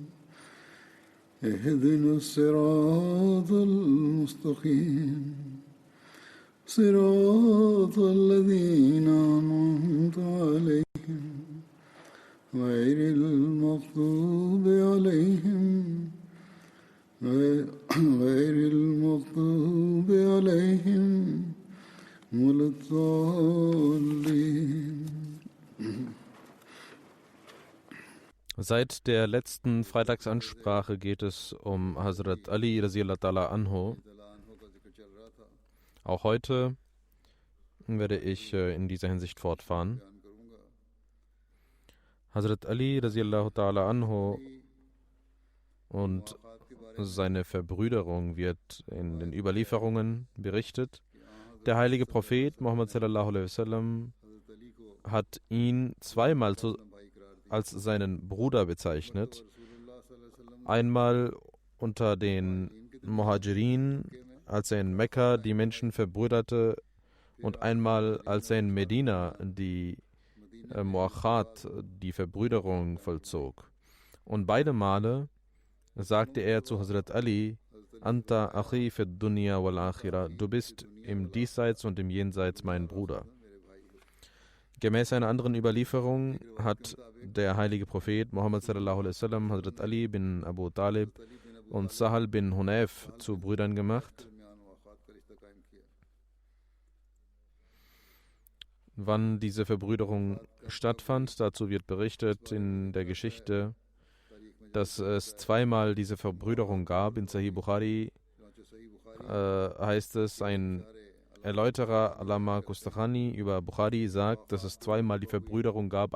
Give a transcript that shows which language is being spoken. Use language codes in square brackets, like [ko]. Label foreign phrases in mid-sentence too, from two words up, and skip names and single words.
[ar] اهدنا الصراط المستقيم صراط الذين أنعمت عليهم غير المغضوب عليهم ولا الضالين. [de] Seit der letzten Freitagsansprache geht es um Hazrat Ali [ar] رضي الله تعالى عنه. [de] Auch heute werde ich in dieser Hinsicht fortfahren. Hazrat Ali [ar] رضي الله تعالى عنه [de] und seine Verbrüderung wird in den Überlieferungen berichtet. Der heilige Prophet Muhammad [ar] صلى الله عليه وسلم [de] hat ihn zweimal als seinen Bruder bezeichnet. Einmal unter den Muhajirin, als er in Mekka die Menschen verbrüderte, und einmal als er in Medina die Muachat, die Verbrüderung, vollzog. Und beide Male sagte er zu Hazrat Ali: [ar] أنت أخي في الدنيا والآخرة, [de] du bist im Diesseits und im Jenseits mein Bruder. Gemäß einer anderen Überlieferung hat der heilige Prophet Muhammad [ar] صلى الله عليه وسلم [de] Hazrat Ali bin Abu Talib und Sahal bin Hunayf zu Brüdern gemacht. Wann diese Verbrüderung stattfand, dazu wird berichtet in der Geschichte, dass es zweimal diese Verbrüderung gab. In Sahih Bukhari heißt es, ein Erläuterer Allama Kustachani über Bukhari sagt, dass es zweimal die Verbrüderung gab.